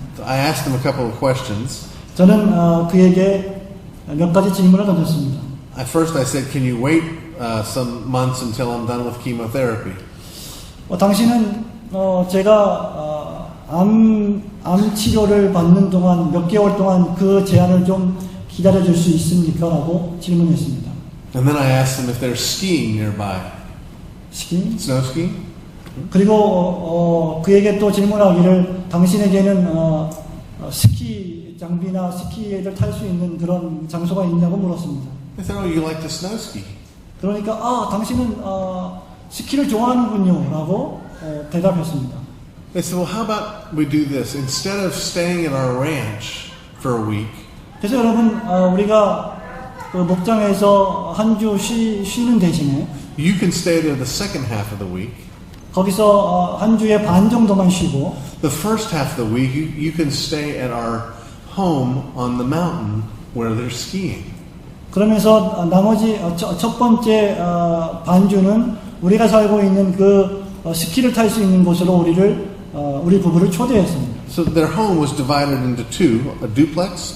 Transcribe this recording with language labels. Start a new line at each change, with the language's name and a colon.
English: So I asked them a couple of questions.
Korean: 저는 그에게 몇 가지 질문을 던졌습니다.
English: First I said, can you wait some months until I'm done with chemotherapy?
Korean: 당신은 제가 암 치료를 받는 동안 몇 개월 동안 그 제한을 좀 기다려줄 수 있습니까? 라고 질문했습니다.
English: And then I asked them if there's skiing nearby.
Korean: 스키?
English: Snow skiing?
Korean: 그리고 그에게 또 질문하기를 당신에게는 스키 장비나 스키를 탈 수 있는 그런 장소가 있냐고 물었습니다.
English: They said, oh, you like to snow ski?
Korean: 그러니까 당신은 스키를 좋아하는군요 라고 대답했습니다.
English: They said, well, how about we do this? Instead of staying at our ranch for a week,
Korean: 그래서 여러분 우리가 그 목장에서 한 주 쉬는 대신에
English: you can stay there the second half of the week.
Korean: 거기서 한 주에 반 정도만 쉬고
English: The first half of the week, you can stay at our home on the mountain where they're skiing.
Korean: 그러면서 나머지 첫 번째 반주는 우리가 살고 있는 그 스키를 탈 수 있는 곳으로 우리 부부를 초대했습니다.
English: So their home was divided into two, a duplex.